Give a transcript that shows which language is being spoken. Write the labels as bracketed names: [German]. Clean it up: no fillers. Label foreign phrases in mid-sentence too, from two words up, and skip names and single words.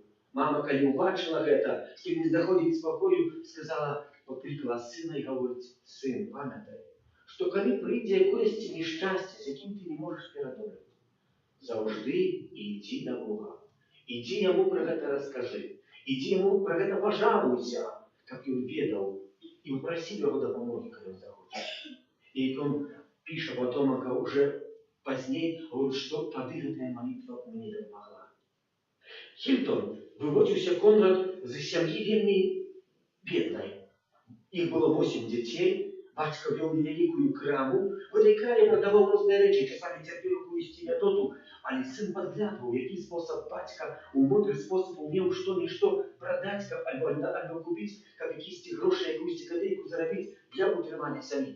[Belarusian] Мама, калі ўбачыла гэта, што не знаходзіць спакою, сказала, паклікала сына і гаворыць, сын, памятай, што калі прыйдзе якоесьці нешчасце, з якім ты не можаш перадолець, заўжды ідзі да Бога. Ідзі яму пра гэта раскажы. Ідзі яму пра гэта пажалуйся, каб ён ведаў, і папрасі яго дапамогі, калі ён захоча. І ён піша [Russian] потом, уже [Belarusian] пазней, говорит, што тады гэтая малітва мне дапамагла. Хільтон выводзіўся Конрад з сям'і вельмі беднай. Іх было 8 дзяцей, бацька вёў невялікую краму, [Russian] в этой [Belarusian] краме прадаваў розныя рэчы, часамі цярпеў якуюсь нядоту, але сын падглядваў, які спосаб бацька у мудры спосаб умеў што-нішто прадаць, альбо купіць, каб якісьці грошы, якуюсь капейку зарабіць для утрымання сям'і.